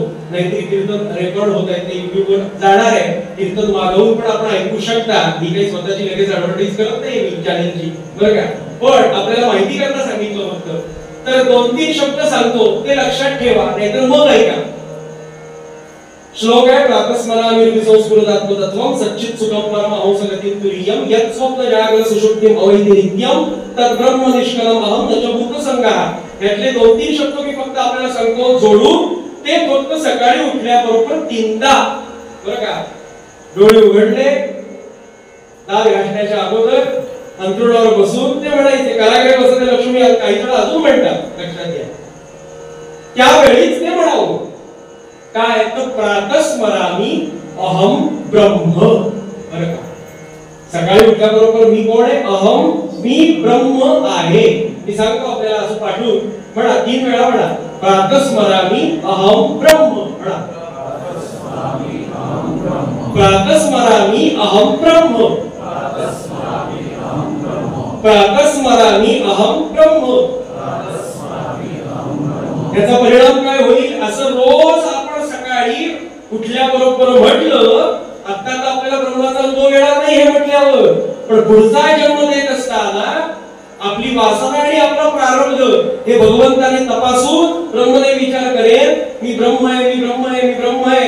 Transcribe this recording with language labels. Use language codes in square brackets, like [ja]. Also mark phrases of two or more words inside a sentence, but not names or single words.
[mr] नाहीतरी कीर्तन रेकॉर्ड होत आहे, ते युट्यूबवर जाणार आहे, कीर्तन मागवून पण आपण ऐकू शकता. ही काही स्वतःची लगेच ऍडव्हर्टाईज करत नाही मी चॅनलची बरं का, पण आपल्याला माहिती करता सांगितलं फक्त. तर 2-3 शब्द सांगतो, ते लक्षात ठेवा, नाहीतर मग ऐका. श्लोक आहे [sa] प्रातस्मरामि विसंस्फुरदात्मतत्वं सच्चित् सुखं परम हंसगतिं तुरीयं यत् स्वप्न जागरण सुषुप्तिं अवैति नित्यं तत् ब्रह्म निष्कलम अहं न च भूत संगाः. [mr] यातले 2-3 शब्द मी फक्त आपल्याला सांगतो जोडून, ते फक्त सकाळी उठल्याबरोबर 3दा बरं का. डोळे उघडले, दात घासण्याच्या अगोदर अंथरुणावर बसून ते म्हणायचे. [sa] कारागृहे बसते लक्ष्मी [mr] काही जण अजून म्हणतात, लक्षात घ्या. त्यावेळीच ते म्हणावं काय? [sa] तर प्रातस्मरामि अहम ब्रह्म. [mr] बरं का, सकाळी उठल्याबरोबर मी कोण आहे? अहम, मी ब्रह्म आहे. मी सांगतो आपल्याला असं पाठवून म्हणा, 3 वेळा म्हणा. [sa] प्रातस्मरामि अहम ब्रह्म [mr] म्हणा. [sa] प्रातस्मरामि अहम ब्रह्म. प्रातस्मरामि अहम ब्रह्म. [mr] याचा परिणाम काय होईल? असं रोज आपण सकाळी उठल्याबरोबर म्हटलं. आता तर आपल्याला ब्रह्माचा अनुभव येणार नाही हे म्हटल्यावर, पण पुढचा जन्म देत असताना आपली वासना आणि आपला प्रारब्ध हे भगवंताने तपासून ब्रह्मदेव विचार करेल, मी ब्रह्म आहे, मी ब्रह्म आहे, मी ब्रह्म आहे.